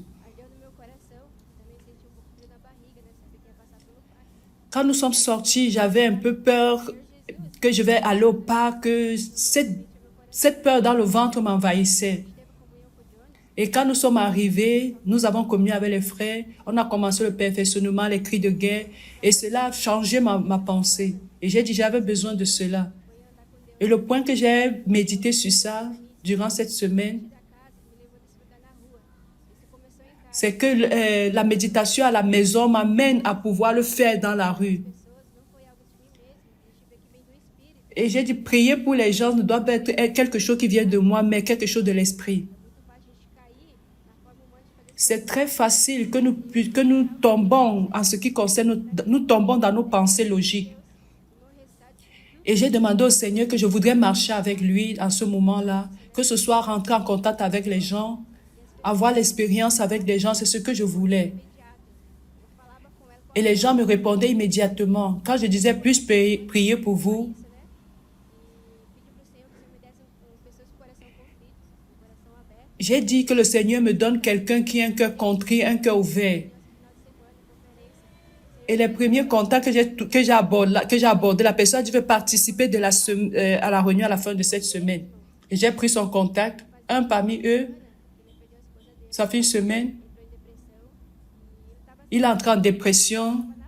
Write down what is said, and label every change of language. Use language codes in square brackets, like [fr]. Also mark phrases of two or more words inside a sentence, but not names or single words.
[pt] Ardeu no meu coração, também senti um pouco frio na barriga, né? Saber que ia passar pelo parque. [fr] Quand nous sommes sortis, j'avais un peu peur que je vais aller au parc, que cette peur dans le ventre m'envahissait. Et quand nous sommes arrivés, nous avons communié avec les frères, on a commencé le perfectionnement, les cris de guerre, et cela a changé ma pensée. Et j'ai dit, j'avais besoin de cela. Et le point que j'ai médité sur ça durant cette semaine, [pt] Da casa me levou a desfrutar na rua. Isso começou em casa. [fr] c'est que la méditation à la maison m'amène à pouvoir le faire dans la rue. [pt] Pessoas, não foi algo de mim mesmo. Eu tive que vem do Espírito. [fr] Et j'ai dit, prier pour les gens ne doit pas être quelque chose qui vient de moi, mais quelque chose de l'esprit. [pt] Muito fácil a gente cair na forma humana de fazer. [fr] C'est très facile que nous tombons en ce qui concerne, nous tombons dans nos pensées logiques. Et j'ai demandé au Seigneur que je voudrais marcher avec lui en ce moment-là, que ce soit rentrer en contact avec les gens, avoir l'expérience avec des gens, c'est ce que je voulais. Et les gens me répondaient immédiatement. Quand je disais, puis-je prier pour vous? [pt] E pedi pro Senhor que o Senhor me desse pessoas com o coração contrito, com o coração aberto. [fr] J'ai dit que le Seigneur me donne quelqu'un qui a un cœur contrit, un cœur ouvert. Et les premiers contacts que j'ai abordé, la personne a dit, je vais participer à la réunion à la fin de cette semaine. Et j'ai pris son contact. Un parmi eux, ça fait une semaine, il est entré en dépression.